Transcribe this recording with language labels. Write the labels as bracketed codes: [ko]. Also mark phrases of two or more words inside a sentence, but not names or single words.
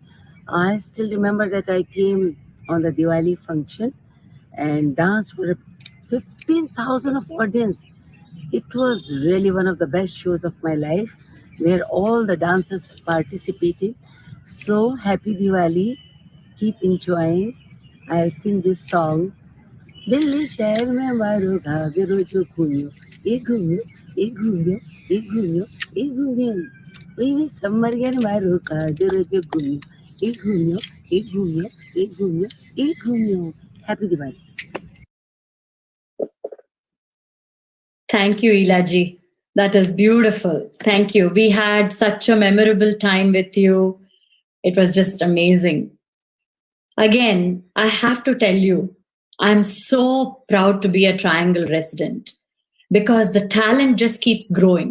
[en] I still remember that I came on the Diwali function and danced for 15,000 of audience. It was really one of the best shows of my life where all the dancers participated. So happy Diwali. Keep enjoying. I'll sing this song. [raj] दिल्ली शहर में मारो घाघरो जो घूमियो ए घूमियो ए घूमियो ए घूमियो ए घूमियो वी समर गन मारो घाघरो जो घूमियो ए घूमियो ए घूमियो ए घूमियो ए घूमियो [en] Happy Diwali. Thank you, Ilaji. That is beautiful. Thank you. We had such a memorable time with you. It was just amazing. Again, I have to tell you, I'm so proud to be a Triangle resident because the talent just keeps growing.